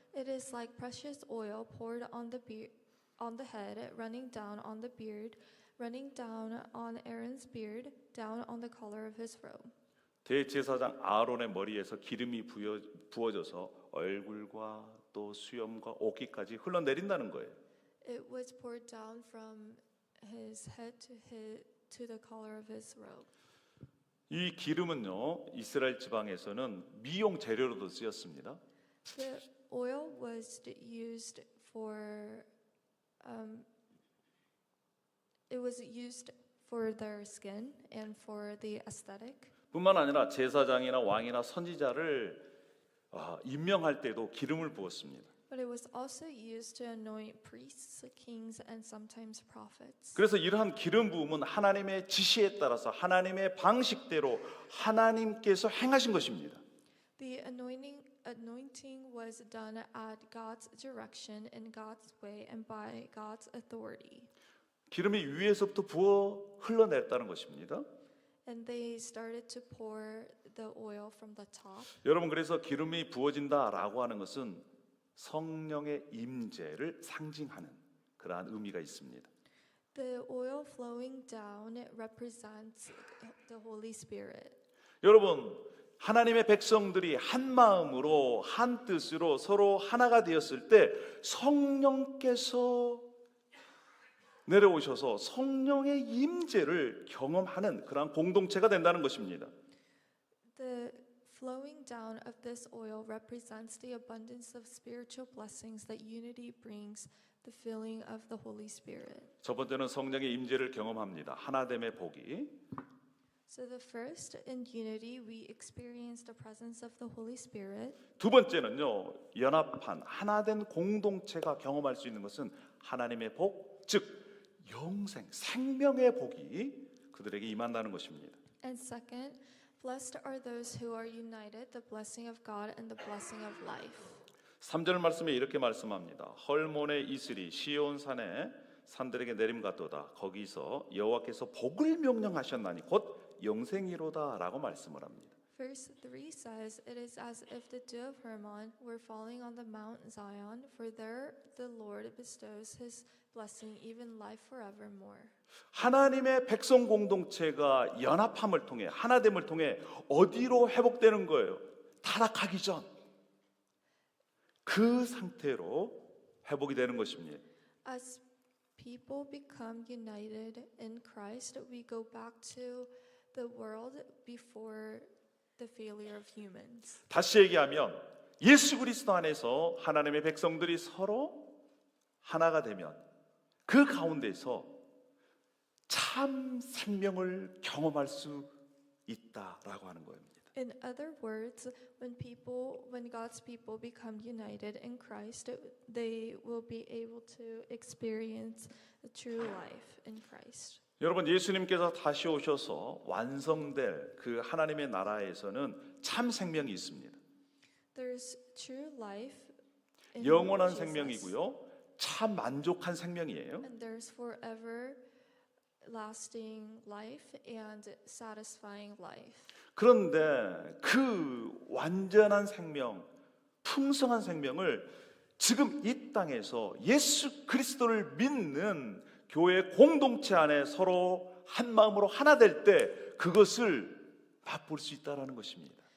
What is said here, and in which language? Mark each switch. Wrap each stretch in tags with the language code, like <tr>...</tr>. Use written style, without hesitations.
<en>It is like precious oil poured on the head, running down on the beard, running down on Aaron's beard, down on the collar of his robe.</en> <ko>대제사장 아론의 머리에서 기름이 부어져서 얼굴과 또 수염과 옷깃까지 흘러내린다는 거예요.</ko> <en>It was poured down from his head to the collar of his robe.</en> <ko>이 기름은요, 이스라엘 지방에서는 미용 재료로도 쓰였습니다.</ko> <en>The oil was used for it was used for their skin and for the aesthetic.</en> <ko>뿐만 아니라 제사장이나 왕이나 선지자를 임명할 때도 기름을 부었습니다.</ko> <en>But it was also used to anoint priests, kings, and sometimes prophets.</en> <ko>그래서 이러한 기름 부음은 하나님의 지시에 따라서 하나님의 방식대로 하나님께서 행하신 것입니다.</ko> <en>The anointing was done at God's direction, in God's way, and by God's authority.</en> <ko>기름이 위에서부터 부어 흘러냈다는 것입니다.</ko> <en>And they started to pour the oil from the top.</en> <ko>여러분, 그래서 기름이 부어진다라고 하는 것은 성령의 임재를 상징하는 그러한 의미가 있습니다.</ko> <en>The oil flowing down represents the Holy Spirit.</en> <ko>여러분, 하나님의 백성들이 한 마음으로 한 뜻으로 서로 하나가 되었을 때 성령께서 내려오셔서 성령의 임재를 경험하는 그러한 공동체가 된다는 것입니다.</ko> <en>The flowing down of this oil represents the abundance of spiritual blessings that unity brings, the filling of the Holy Spirit.</en> <ko>첫 번째는 성령의 임재를 경험합니다. 하나됨의 복이.</ko> <en>So the first, in unity, we experience the presence of the Holy Spirit.</en> <ko>두 번째는요, 연합한 하나된 공동체가 경험할 수 있는 것은 하나님의 복, 즉 영생, 생명의 복이 그들에게 임한다는 것입니다.</ko> <en>And second, Blessed are those who are united, the blessing of God and the blessing of life.</en> <ko>3절 말씀에 이렇게 말씀합니다. 헐몬의 이슬이 시온 산에 산들에게 내림 같도다. 거기서 여호와께서 복을 명령하셨나니 곧 영생이로다라고 말씀을 합니다.</ko> <en>Verse 3 says, It is as if the dew of Hermon were falling on the Mount Zion, for there the Lord bestows his blessing, even life forevermore.</en> <ko>하나님의 백성 공동체가 연합함을 통해 하나됨을 통해 어디로 회복되는 거예요? 타락하기 전 그 상태로 회복이 되는 것입니다.</ko> <en>As people become united in Christ, we go back to the world before the failure of humans.</en> <ko>다시 얘기하면 예수 그리스도 안에서 하나님의 백성들이 서로 하나가 되면 그 가운데서 참 생명을 경험할 수 있다라고 하는 겁니다.</ko> <en>In other words, when God's people become united in Christ, they will be able to experience the true life in Christ.</en> <ko>여러분 예수님께서 다시 오셔서 완성될 그 하나님의 나라에서는 참 생명이 있습니다.</ko> <en>There's true life in</en> <ko>영원한</ko> <en>Jesus.</en> <ko>생명이고요. 참 만족한 생명이에요.</ko> <en>And there's forever lasting life and satisfying life.</en> <ko>그런데 그 완전한 생명, 풍성한 생명을 지금 이 땅에서 예수 그리스도를 믿는 교회 공동체 안에 서로 한 마음으로 하나 될 때 그것을 맛볼 수 있다라는 것입니다.</ko>